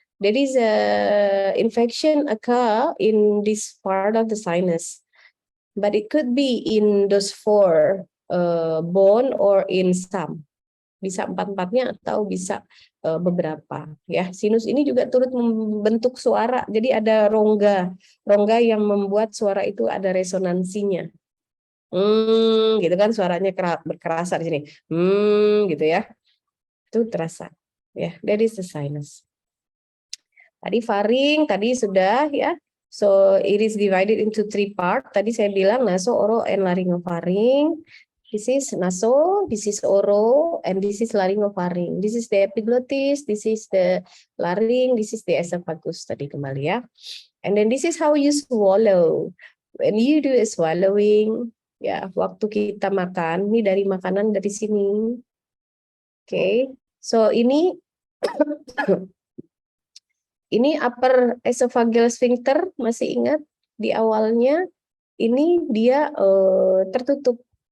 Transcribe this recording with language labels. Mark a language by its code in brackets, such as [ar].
[en] there is a infection occur in this part of the sinus, but it could be in those four bone or in some. [id] Bisa empat-empatnya atau bisa beberapa. Ya, sinus ini juga turut membentuk suara. Jadi ada rongga yang membuat suara itu ada resonansinya. Gitu kan suaranya berkerasa di sini. Gitu ya. Itu terasa. Ya, [en] that is the sinus. [id] Tadi faring, tadi sudah ya. [en] So it is divided into 3 part. [id] Tadi saya bilang [en] naso, oro, and laryngopharynx. This is naso, this is oro, and this is laryngopharynx. This is the epiglottis, this is the larynx, this is the esophagus [id] tadi kembali ya. [en] And then this is how you swallow. When you do a swallowing, [id] ya waktu kita makan, ini dari makanan dari sini. Oke, so ini ini upper esophageal sphincter, masih ingat di awalnya ini dia tertutup.